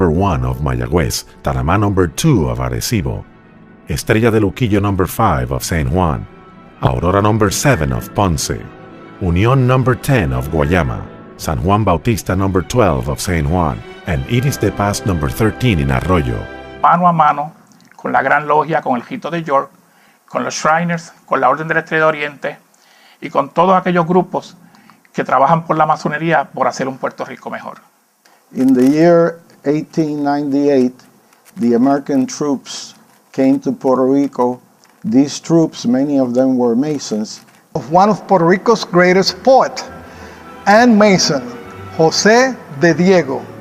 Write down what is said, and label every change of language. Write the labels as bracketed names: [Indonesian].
[English] 1 of Mayagüez, Tanamá No. 2 of Arecibo, Estrella de Luquillo No. 5 of San Juan, Aurora No. 7 of Ponce, Unión No. 10 of Guayama, San Juan Bautista No. 12 of San Juan, and Iris de Paz No. 13 in Arroyo. [Spanish] Mano a mano con la Gran Logia, con el Rito de York, con los Shriners, con la Orden de la Estrella de Oriente y con todos aquellos grupos que trabajan por la masonería por hacer un Puerto Rico mejor. [English] In the year 1898, the American troops came to Puerto Rico. These troops, many of them were Masons. Of one of Puerto Rico's greatest poet and Mason, José de Diego.